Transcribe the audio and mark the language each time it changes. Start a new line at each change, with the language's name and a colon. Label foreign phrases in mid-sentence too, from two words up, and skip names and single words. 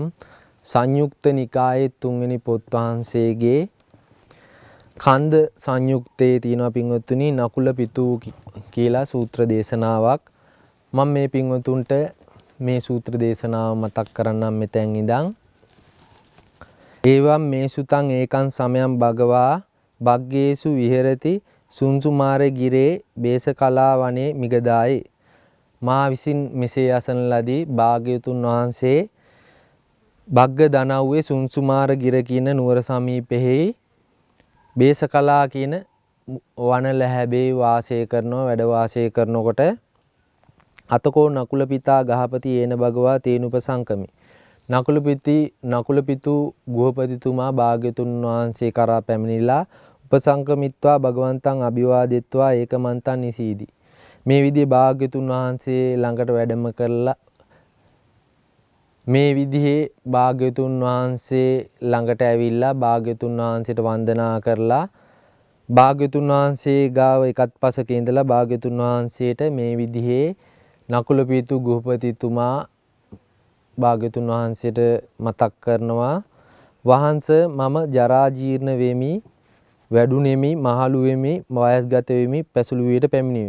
Sinhala: සංයුක්ත නිකායේ 3 වෙනි පොත් වහන්සේගේ කන්ද සංයුක්තයේ තියෙනවා පින්වතුනි නකුල පිතූ කියලා සූත්‍ර දේශනාවක්. මම මේ පින්වතුන්ට මේ සූත්‍ර දේශනාව මතක් කරන්නම් මෙතෙන් ඉඳන්.
Pali: ඒවම් මේ සුතං ඒකං සමයං භගවා භග්ගේසු විහෙරති සුන්සුමාර ගිරේ බේසකලා වනේ මිගදායේ.
Sinhala: මා විසින් මෙසේ අසන ලදී භාග්‍යවතුන් වහන්සේ භග්ග දනව්වේ සුන්සුමාර ගිර කියන නුවර සමීපෙහි බේසකලා කියන වන ලැහැබේ වාසය කරනවා වැඩ වාසය කරනකොට
Pali: අතකෝ නකුල පිතා ගහපති ඒන භගවා තේනුපසංකමි.
Sinhala: නකුල පිතු ගෘහපතිතුමා භාග්‍යතුන් වහන්සේ කරා පැමිණිලා
Pali: උපසංකමිත්වා භගවන්තං අභිවාදෙත්වා ඒකමන්තං නිසීදී.
Sinhala: මේ විදිහේ භාග්‍යතුන් වහන්සේ ළඟට වැඩම කරලා මේ විදිහේ භාග්‍යතුන් වහන්සේ ළඟට ඇවිල්ලා භාග්‍යතුන් වහන්සේට වන්දනා කරලා භාග්‍යතුන් වහන්සේ ගාව එකත් පසක ඉඳලා භාග්‍යතුන් වහන්සේට මේ විදිහේ නකුල පිතු ගෘහපතිතුමා භාග්‍යතුන් වහන්සේට මතක් කරනවා වහන්ස මම ජරා ජීර්ණ වෙමි වැඩුණෙමි මහලු වෙමි වයස්ගත වෙමි පැසළු වියට පැමිණෙමි.